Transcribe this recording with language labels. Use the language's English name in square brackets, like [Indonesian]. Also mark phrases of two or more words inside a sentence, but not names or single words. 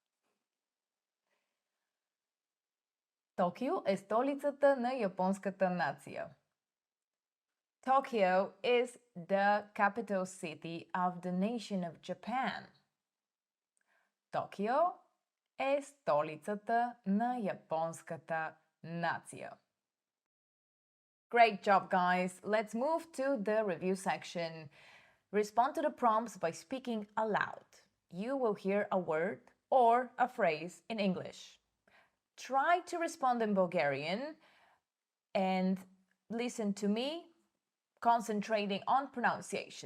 [Bulgarian] Токио е столицата на японската нация. [English] Tokyo is the capital city of the nation of Japan. [Bulgarian] Токио е столицата на японската нация. [English] Great job, guys! Let's move to the review section. Respond to the prompts by speaking aloud. You will hear a word or a phrase in English. Try to respond in Bulgarian and listen to me, concentrating on pronunciation.